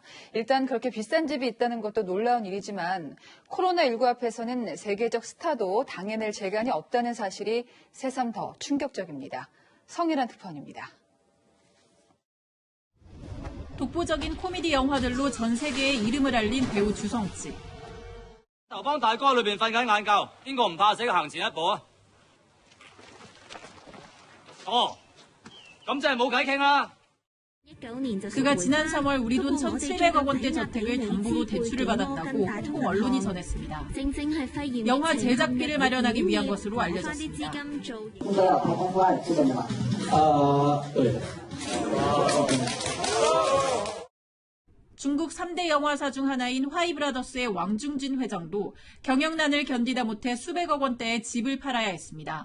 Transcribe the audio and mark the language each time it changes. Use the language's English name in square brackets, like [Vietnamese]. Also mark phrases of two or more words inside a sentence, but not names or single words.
[Korean] 일단 그렇게 비싼 집이 있다는 것도 놀라운 일이지만 코로나19 앞에서는 세계적 스타도 당해낼 재간이 없다는 사실이 새삼 더 충격적입니다. 성일환 특파원입니다. 독보적인 코미디 영화들로 전 세계에 이름을 알린 배우 주성치. [Cantonese] 頭幫大哥裏邊瞓緊晏覺，邊個唔怕死行前一步啊？哦，咁真係冇偈傾啦。 [Korean] 그가 지난 3월 우리 돈 1,700억 원대 저택을 담보로 대출을 받았다고 홍콩 언론이 전했습니다. 영화 제작비를 마련하기 위한 것으로 알려졌습니다. 중국 3대 영화사 중 하나인 화이브라더스의 왕중진 회장도 경영난을 견디다 못해 수백억 원대의 집을 팔아야 했습니다.